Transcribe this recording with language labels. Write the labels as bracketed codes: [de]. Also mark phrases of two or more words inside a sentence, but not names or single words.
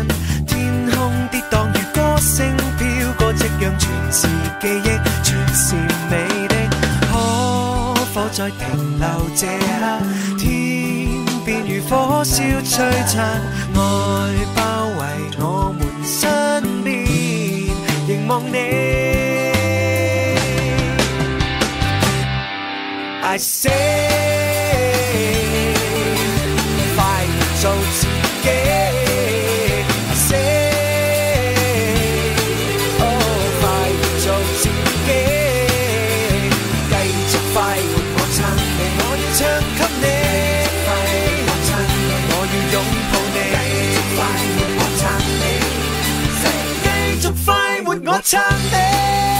[yue] 天空跌宕如歌聲飄過，夕陽全是記憶，全是美的。可否再停留這刻？天邊如火燒璀璨，愛包圍我們身邊，凝望你。 [en] I say [yue] 做自己 [en] I say oh [yue] 快做自己，繼續快活我撐你，我要唱給你，快活我撐你，我要擁抱你，繼續快活我撐你，繼續快活我撐你。